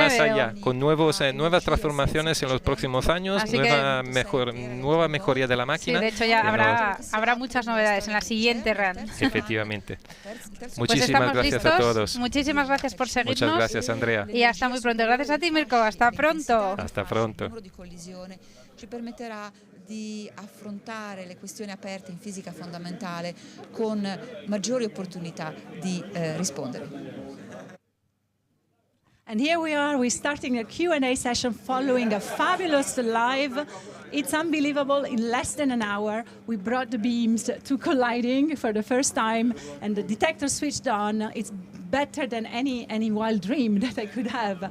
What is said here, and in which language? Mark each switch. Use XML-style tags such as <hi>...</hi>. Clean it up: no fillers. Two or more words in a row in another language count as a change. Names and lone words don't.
<es>y más allá, con nuevas transformaciones en los próximos años, nueva mejoría de la máquina. Sí, de hecho ya habrá muchas novedades en la siguiente run. Efectivamente. Muchísimas gracias a todos. Muchísimas gracias por seguirnos. Muchas gracias, Andrea. Y hasta muy pronto. Gracias a ti, Mirko. Hasta pronto. Hasta pronto.</es> <it>Ci permetterà di affrontare le questioni aperte in fisica fondamentale con maggiori opportunità di rispondere.</it> <en>And here we are, we're starting a Q&A session following a fabulous live. It's unbelievable, in less than an hour, we brought the beams to colliding for the first time and the detector switched on. It's better than any wild dream that I could have.</en>